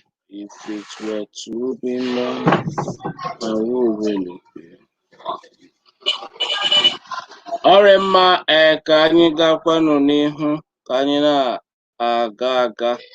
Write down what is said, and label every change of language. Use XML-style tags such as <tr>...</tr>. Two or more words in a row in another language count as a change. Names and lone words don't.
<en>If it were to be mine, I would really be.</en> <ig>Ọ dị mma, eh, ka anyị gakwanụ n'ihu, ka anyị na-aga aga.</ig>